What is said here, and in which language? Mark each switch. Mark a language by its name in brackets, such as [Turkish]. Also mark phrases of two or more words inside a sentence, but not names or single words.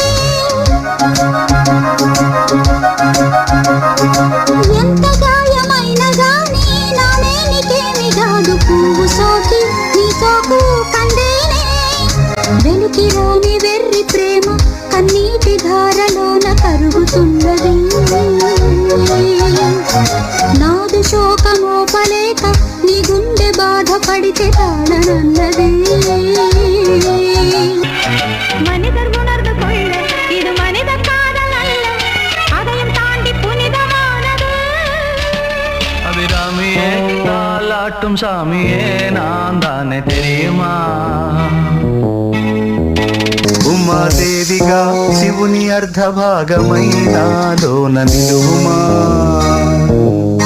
[Telugu] ఎంత గాయమైనా గానీ నా మేనికేమి కాదు పువ్వు సోకి నీ సోకు కందేనే. వెలికి రాని వెర్రి ప్రేమ కన్నీటి ధారలోన కరుగుతున్నది. నాదు శోకమోపలేక నీ గుండె బాధపడితే తాళనన్నది. [Tamil] மனிதர் உணர்ந்து கொள்ள இது மனித காதல் அல்ல, அதையும் தாண்டி புனிதமானது. அபிராமியே தாலாட்டும் சாமியே நான் தானே தெரியுமா. [Telugu] ఉమాదేవిగా శివుని అర్ధభాగమైనాలోన నిలువుమా.